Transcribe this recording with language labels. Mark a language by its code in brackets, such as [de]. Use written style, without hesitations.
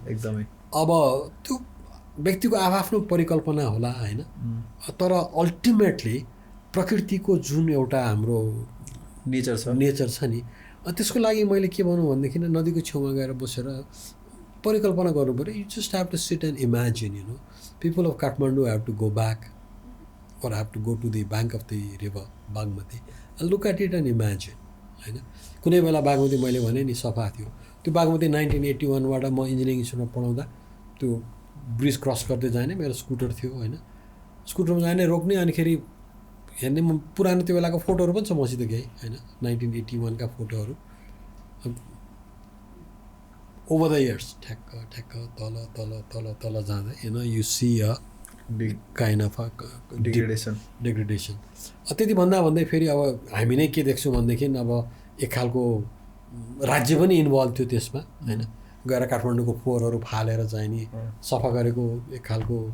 [ne] एकदमै। अब त्यो व्यक्तिको आफ्नो परिकल्पना होला होइन, तर अल्टिमेटली प्रकृतिको जुन एउटा हाम्रो नेचर छ नि, त्यसको लागि मैले के भनौँ भनेदेखि नदीको छेउमा गएर बसेर परिकल्पना गर्नु पऱ्यो। [en] you just have to sit and imagine, people of Kathmandu have to go back or have to go to the bank of the river Bagmati and look at it and imagine [ne] होइन। कुनै बेला बागमती मैले भने नि सफा थियो, त्यो बागमती 1981बाट म इन्जिनियरिङ इन्स्टिट्युटमा पढाउँदा त्यो ब्रिज क्रस गर्दै जाने मेरो स्कुटर थियो होइन, स्कुटरमा जाने रोक्ने, अनिखेरि हेर्ने म पुरानो त्यो बेलाको फोटोहरू पनि छ मसित केही होइन 1981 का फोटोहरू [en] over the years [ne] ठ्याक्क ठ्याक्क तल तल तल तल जाँदा [en] you see a big kind of degradation [ne] त्यति भन्दै फेरि अब हामी नै के देख्छौँ भनेदेखि अब एक खालको राज्य पनि इन्भल्भ थियो त्यसमा होइन गएर काठमाडौँको फोहोरहरू फालेर चाहिँ नि सफा गरेको एक खालको